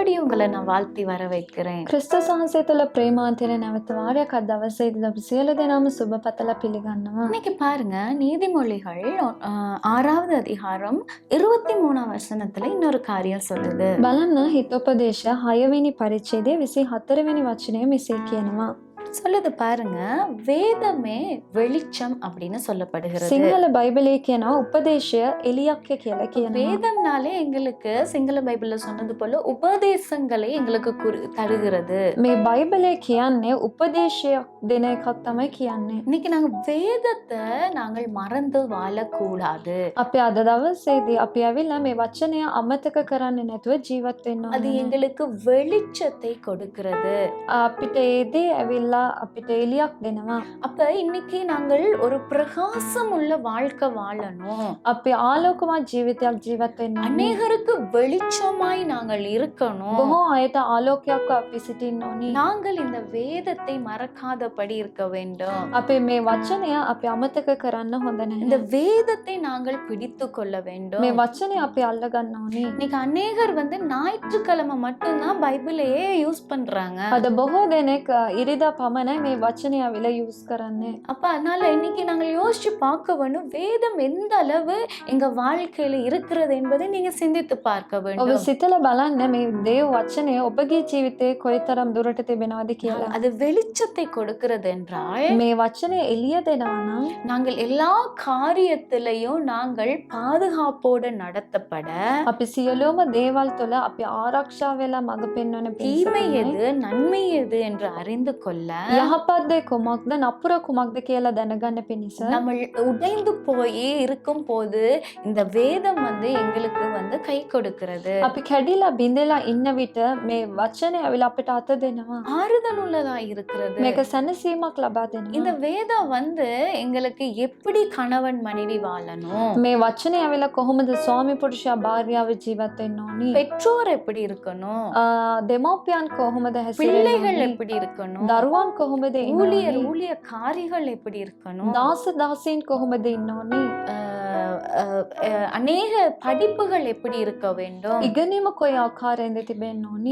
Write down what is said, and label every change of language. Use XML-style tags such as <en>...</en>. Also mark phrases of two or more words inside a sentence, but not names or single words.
<ta>உங்களை நான் வாழ்த்தி வர வைக்கிறேன்.</ta> <si>ක්‍රිස්තුස් වහන්සේ තුළ ප්‍රේමාන්තයට නැවත වාරයක් අද දවසේදී අපි සියලු දෙනාම සුබ පතලා පිළිගන්නවා.</si> <ta>இன்னைக்கு பாருங்க, நீதிமொழிகள் 6வது அதிகாரம் 23ஆம் வசனத்துல இன்னொரு காரியம் சொல்லுது.</ta> <si>බලන්න හිතෝපදේශ 6වෙනි පරිච්ඡේදයේ 24 වෙනි වචනය මෙසේ කියනවා.</si> <ta>சொல்லுது பாருங்க, வேதமே வெளிச்சம் அப்படின்னு சொல்லப்படுகிறது.</ta> <si>සිංහල බයිබලයේ කියනවා උපදේශය එලියක්ය කියලා කියනවා.</si> <ta>வேதம்னாலே எங்களுக்கு சிங்கள பைபிள்ல சொன்னது போல உபதேசங்களை எங்களுக்கு தருகிறது.</ta> <si>මේ බයිබලයේ කියන්නේ උපදේශයක් දෙන එකක් තමයි කියන්නේ.</si> <ta>இன்னைக்கு நாங்க வேதத்தை நாங்கள் மறந்து வாழக்கூடாது.</ta> <si>අපි අද දවසේදී අපි ඇවිල්ලා මේ වචනය අමතක කරන්නේ නැතුව ජීවත් වෙන්න</si> <ta>அது</ta> <si>ඕනේ.</si> <ta>எங்களுக்கு வெளிச்சத்தை கொடுக்கிறது.</ta> <si>අපිට ඒ දේ ඇවිල්ලා අපිට එලියක් දෙනවා.</si> <ta>அப்ப இன்னைக்கு நாங்கள் ஒரு பிரகாசம் உள்ள வாழ்க்கை வாழணும்.</ta> <si>අපි ආලෝකමත් ජීවිතයක් ජීවත් වෙන්න ඕනේ.</si> <ta>அநேகருக்கு வெளிச்சமாய் நாங்கள் இருக்கணும்.</ta> <si>බොහෝ අයට ආලෝකයක් අපි සිටින්න ඕනේ.</si> <ta>நாங்கள் இந்த வேதத்தை மறக்காதபடி இருக்க வேண்டும்.</ta> <si>අපේ මේ වචනය අපි අමතක කරන්න හොඳ</si> <ta>இந்த</ta> <si>නැහැ.</si> <ta>வேதத்தை நாங்கள் பிடித்து கொள்ள வேண்டும்.</ta> <si>මේ වචනය අපි අල්ල ගන්න ඕනේ.</si> <ta>இன்னைக்கு அநேகர் ஞாயிற்றுக்கிழமை மட்டும்தான் பைபிளையே யூஸ் பண்றாங்க.</ta> <si>අද බොහෝ දෙනෙක් ඉරිදා පමණයි මේ වචනය අවිල යූස් කරන්නේ.</si> <ta>அப்ப அதனால இன்னைக்கு நாங்கள் யோசிச்சு பார்க்க வேண்டும், வேதம் எந்த அளவு எங்க வாழ்க்கையில இருக்கிறது என்பதை நீங்க சிந்தித்து பார்க்க</ta> <si>ඔබ</si> <ta>வேண்டும்.</ta> <si>සිතලා බලන්න මේ දේව වචනය ඔබගේ ජීවිතේ කොයිතරම් දුරට තිබෙනවද කියලා.</si> <ta>அது வெளிச்சத்தை கொடுக்கிறது என்றால்</ta> <si>මේ වචනය එළිය දෙනවා නම්</si> <ta>நாங்கள் எல்லா காரியத்திலையும் நாங்கள் பாதுகாப்போடு நடத்தப்பட,</ta> <si>අපි සියලුම දේවල් තුළ අපි ආරක්ෂා වෙලා මඟ පෙන්වන</si> <ta>தீமை</ta> <si>පිණිස</si> <ta>எது நன்மை எது என்று அறிந்து கொள்ள,</ta> <si>යහපත් දේ කුමක්ද නපුර කුමක්ද කියලා දැනගන්න පිණිස</si> <ta>நம்ம உடைந்து போய் இருக்கும் போது இந்த வேதம் எங்களுக்கு கை கொடுக்கிறது.</ta> <si>අපි කැඩිලා බිඳලා ඉන්න විට මේ වචනය ඇවිල්ලා අපිට අත දෙනවා.</si> <ta>ஆறுதல் உள்ளதா இருக்கிறது.</ta> <si>මේක සැනසීමක් ලබා දෙනවා.</si> <ta>இந்த வேதம் எங்களுக்கு எப்படி கணவன் மனைவி வாழணும்,</ta> <si>මේ වචනය ඇවිල්ලා කොහොමද ස්වාමි පුරුෂයා භාර්යාව ජීවත් වෙන්න ඕනි,</si> <ta>பெற்றோர் எப்படி இருக்கணும்,</ta> <si>දෙමව්පියන් කොහොමද හැසිරෙන්න</si> <ta>பிள்ளைகள்</ta> <si>ඕනි,</si> <ta>எப்படி இருக்கணும்,</ta> <si>දරුවන් කොහොමද ඉන්න</si> <ta>ஊழியர்</ta> <si>ඕනි,</si> <ta>ஊழியக்காரிகள் எப்படி இருக்கணும்,</ta> <si>දාස දාසීන් කොහොමද ඉන්න ඕනි,</si> <ta>அநேக படிப்புகள் எப்படி இருக்க வேண்டும்,</ta> <si>ඉගෙනීම කොයි ආකාරයෙන්ද තිබෙන්න ඕනි,</si>